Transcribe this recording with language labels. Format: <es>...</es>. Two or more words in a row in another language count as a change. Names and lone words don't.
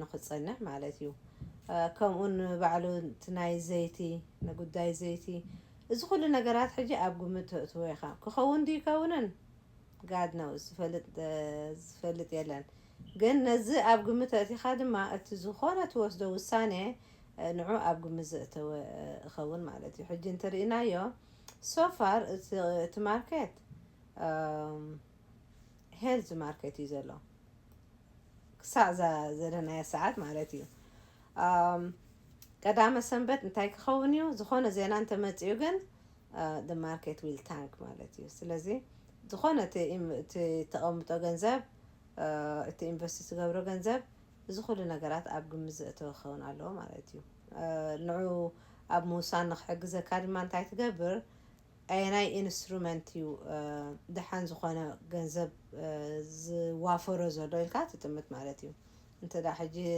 <ti>ክፀንሕ ማለት እዩ ከምኡን ባዕሉ እቲ ናይ ዘይቲ ንጉዳይ ዘይቲ እዚ ኩሉ ነገራት ሕጂ ኣብ ግምት ተእትዎ ኢኻ ክኸውን ዱ ይከውንን</ti> <en>God knows</en> <ti>ዝፈልጥ የለን ግን ነዚ ኣብ ግምት ተእቲኻ ድማ እቲ ዝኾነ ትወስዶ ውሳኔ ንዑ ኣብ ግምት ዘእተወ እኸውን ማለት እዩ ሕጂ እንተሪእናዮ ሶፋር እቲ ማርኬት</ti> <en>health market</en> <ti>እዩ ዘሎ ክሳዕ ዘለናዮ ሰዓት ማለት እዩ ቀዳመ ሰንበት እንታይ ክኸውን እዩ ዝኾነ ዜና እንተመፅኡ ግን</ti> <en>the market will tank</en> <ti>ማለት እዩ ስለዚ ዝኾነ እቲ ተቐምጦ ገንዘብ እቲ ኢንቨስት ዝገብሮ ገንዘብ እዚ ኩሉ ነገራት ኣብ ግምት ዘእተወ ክኸውን ኣለዎ ማለት እዩ ንዑ ኣብ ምውሳን ንክሕግዘካ ድማ እንታይ ትገብር ኣየናይ ኢንስትሩመንት እዩ ድሓን ዝኾነ ገንዘብ ዝዋፈሮ ዘሎ ኢልካ ትጥምት ማለት እዩ እንተ ዳ ሕጂ</ti>